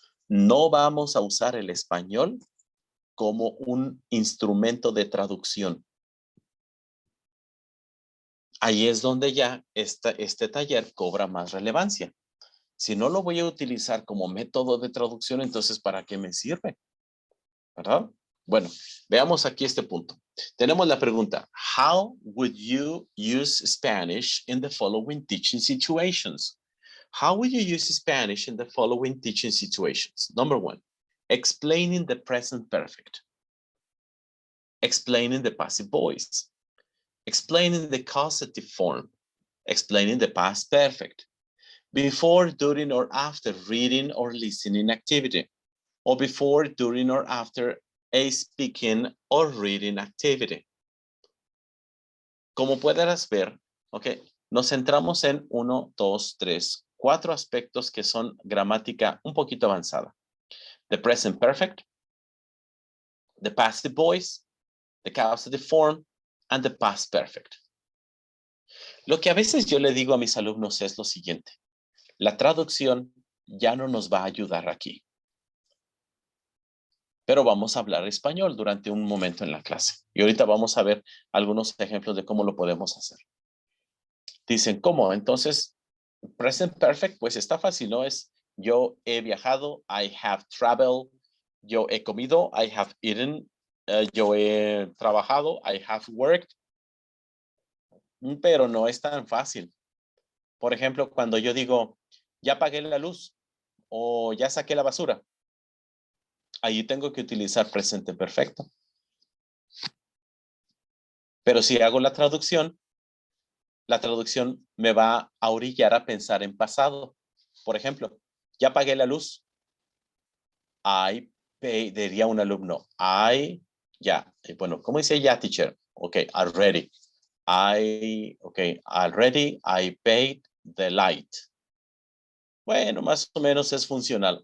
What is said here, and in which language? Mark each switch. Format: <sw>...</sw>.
<es>No vamos a usar el español como un instrumento de traducción. Ahí es donde ya este taller cobra más relevancia. Si no lo voy a utilizar como método de traducción, entonces ¿para qué me sirve? ¿Verdad? Bueno, veamos aquí este punto. Tenemos la pregunta,</es> <en>how would you use Spanish in the following teaching situations? How would you use Spanish in the following teaching situations? Number 1, explaining the present perfect. Explaining the passive voice. Explaining the causative form. Explaining the past perfect. Before, during, or after reading or listening activity. Or before, during, or after a speaking or reading activity.</en> <es>Como podrás ver, okay, nos centramos en 1, 2, 3, 4 aspectos que son gramática un poquito avanzada.</es> <en>The present perfect, the passive voice, the causative form, and the past perfect.</en> <es>Lo que a veces yo le digo a mis alumnos es lo siguiente. La traducción ya no nos va a ayudar aquí. Pero vamos a hablar español durante un momento en la clase. Y ahorita vamos a ver algunos ejemplos de cómo lo podemos hacer. Dicen, ¿cómo? Entonces, present perfect, pues está fácil, ¿no? Es yo he viajado,</es> <en>I have traveled,</en> <es>yo he comido,</es> <en>I have eaten,</en> <es>yo he trabajado,</es> <en>I have worked.</en> <es>Pero no es tan fácil. Por ejemplo, cuando yo digo, ya apagué la luz o ya saqué la basura, ahí tengo que utilizar presente perfecto. Pero si hago la traducción me va a orillar a pensar en pasado. Por ejemplo, ya apagué la luz. Diría un alumno, ya. Bueno, ¿cómo dice ya, teacher?</es> <en>Ok, already. Already I paid the light.</en> <es>Bueno, más o menos es funcional.</es>